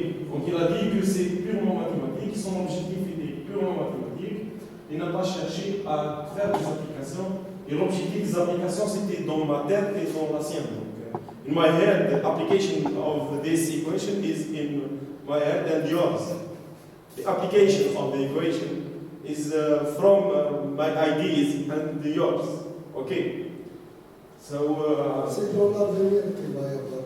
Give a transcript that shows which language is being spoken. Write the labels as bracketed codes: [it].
[fr] Donc il a dit que c'est purement mathématique, son objectif était purement mathématique. Il n'a pas cherché à faire des applications. Et l'objectif des applications, c'était dans ma tête et dans la sienne. [en] Donc, in my head, the application of this equation is in my head and yours. The application of the equation is from my ideas and yours. Okay? So, [fr] c'est dans l'avenir qu'il va y avoir.